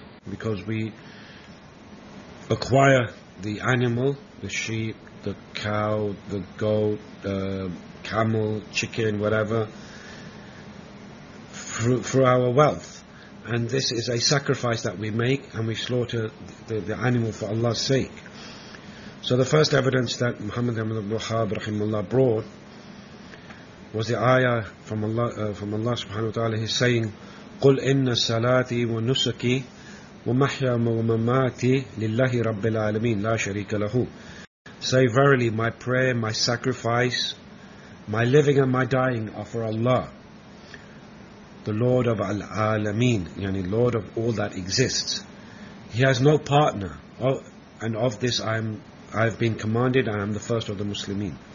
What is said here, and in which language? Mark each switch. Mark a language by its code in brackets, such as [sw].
[en] because we acquire the animal, the sheep, the cow, the goat, the camel, chicken, whatever, for our wealth. And this is a sacrifice that we make, and we slaughter the animal for Allah's sake. So the first evidence that Muhammad ibn Wahhab rahimahullah brought was the ayah from Allah subhanahu wa ta'ala. He's saying, [ar] قُلْ إِنَّ السَّلَاتِ وَنُسَكِي وَمَحْيَا وَمَمَاتِ لِلَّهِ رَبِّ الْعَالَمِينَ لَا شَرِيكَ لَهُ. [en] Say, verily, my prayer, my sacrifice, my living and my dying are for Allah, the Lord of Al-Alameen, yani Lord of all that exists. He has no partner, and of this I have been commanded, I am the first of the Muslimin.